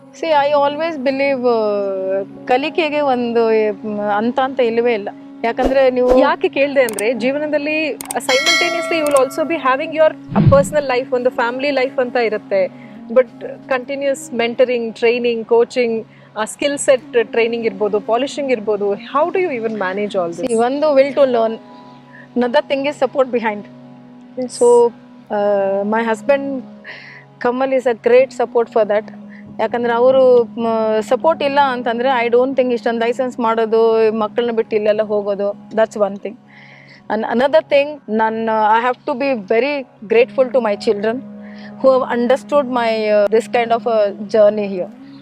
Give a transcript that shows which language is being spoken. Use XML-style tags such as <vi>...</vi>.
<en>see I always believe</en> <kn>ಕಲಿಕೆಗೆ ಒಂದು ಅಂತ ಇಲ್ಲವೇ ಇಲ್ಲ. ಯಾಕಂದ್ರೆ ನೀವು ಯಾಕೆ ಕೇಳಿದೆ ಅಂದ್ರೆ, ಜೀವನದಲ್ಲಿ</kn> <en>simultaneously you will also be having your personal life,</en> <kn>ಒಂದು ಫ್ಯಾಮಿಲಿ ಲೈಫ್ ಅಂತ ಇರುತ್ತೆ.</kn> <en>But continuous mentoring, training, coaching, skill set training ಇರ್ಬೋದು, polishing ಇರ್ಬೋದು. How do you even manage all this? ಒಂದು will to learn, another thing is support behind. So my husband Kamal is a great support for that.</en> <kn>ಯಾಕಂದ್ರೆ ಅವರು support ಇಲ್ಲ ಅಂತಂದರೆ</kn> <en>I don't think</en> <kn>ಇಷ್ಟೊಂದು licence ಮಾಡೋದು, ಮಕ್ಕಳನ್ನ ಬಿಟ್ಟು ಇಲ್ಲೆಲ್ಲ ಹೋಗೋದು,</kn> <en>That's one thing. And another thing, I have to be very grateful to my children who have understood my this kind of journey here.</en>